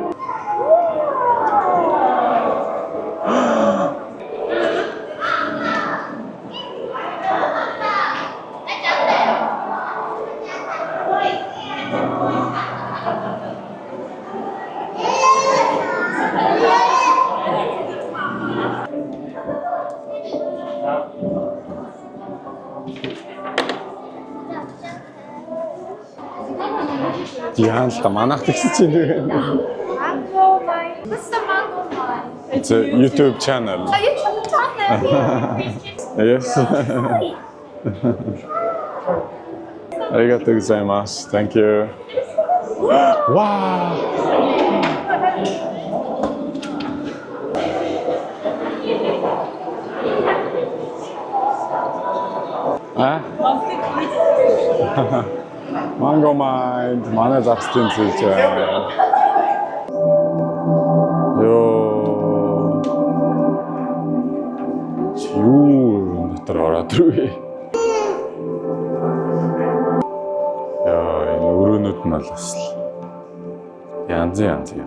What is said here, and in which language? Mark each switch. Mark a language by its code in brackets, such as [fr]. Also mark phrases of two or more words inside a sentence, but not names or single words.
[mn] Яан л та манайх тэгсэн чинь. [en] Mango Mine. What's the Mango Mine? It's a YouTube channel. Oh, YouTube channel. Yes. [ja] ありがとうございます. [en] Thank you. Wow. Mango Mine. [mn] манай завстрын зүйл байна. Ёо. Юу дотор ороод ирвэ. Яа, энэ өрөөнүүд нь бол бас янз юм.